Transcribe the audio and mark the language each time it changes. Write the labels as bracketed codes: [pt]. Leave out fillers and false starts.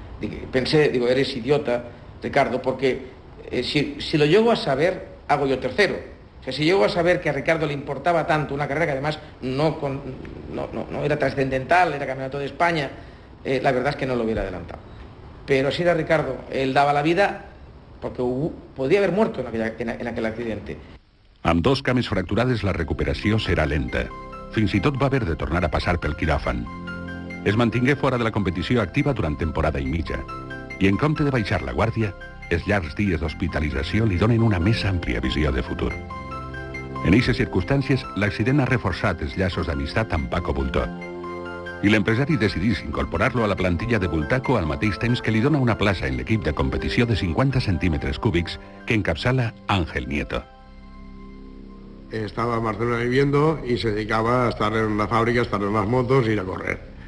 [es] Digo, eres idiota, Ricardo, porque si lo llego a saber, hago yo tercero. O sea, si llego a saber que a Ricardo le importaba tanto una carrera que además no era trascendental, era campeonato de España, la verdad es que no lo hubiera adelantado. Pero si era Ricardo, él daba la vida porque podía haber muerto en aquel accidente. [ca] Amb 2 cames fracturades la recuperació serà lenta. Fins i tot va haver de tornar a passar pel quiròfan. Es mantingué fora de la competició activa durant temporada i mitja, i en compte de baixar la guàrdia, els llargs dies d'hospitalització li donen una més àmplia visió de futur. En aquestes circumstàncies, l'accident ha reforçat els llaços d'amistat amb Paco Bultó, i l'empresari decidís incorporar-lo a la plantilla de Bultaco al mateix temps que li dona una plaça en l'equip de competició de 50 centímetres cúbics que encapçala Ángel Nieto. [es] Estaba en Barcelona viviendo y se dedicaba a estar en la fábrica, a estar en las motos y ir a correr.